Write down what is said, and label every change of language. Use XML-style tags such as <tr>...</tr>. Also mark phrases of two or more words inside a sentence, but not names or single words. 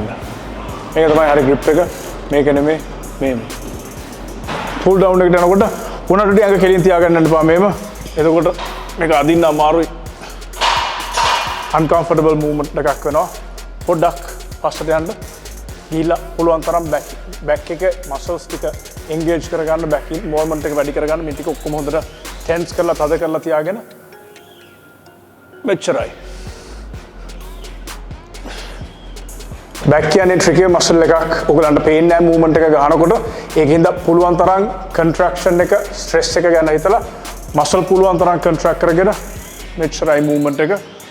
<si>මේක තමයි හරි grip එක. මේක නෙමෙයි මෙහෙම.</si> <en>pull down</en> <si>එකට යනකොට උණට ඇඟ කෙලින් තියාගන්න යන්න එපා මෙහෙම. එතකොට මේක අදින්න අමාරුයි.</si> <en>uncomfortable movement</en> <si>එකක් වෙනවා. පොඩ්ඩක් පස්සට යන්න. ගිහිල්ලා පුළුවන් තරම් back එක muscles ටික engage කරගන්න</si> <en>back movement</en> <si>එක වැඩි කරගන්න මේ ටික ඔක්කොම හොඳට tense කරලා තද කරලා තියාගෙන මෙච්චරයි. back කියන්නේ</si> <en>tricky muscle</en> <si>එකක්. ඔයගලන්ට පේන්නේ නැහැ movement එක ගන්නකොට. ඒකින්ද පුළුවන් තරම් contraction එක stress එක ගැන හිතලා muscle පුළුවන් තරම් contract කරගෙන මෙච්චරයි movement එක.</si>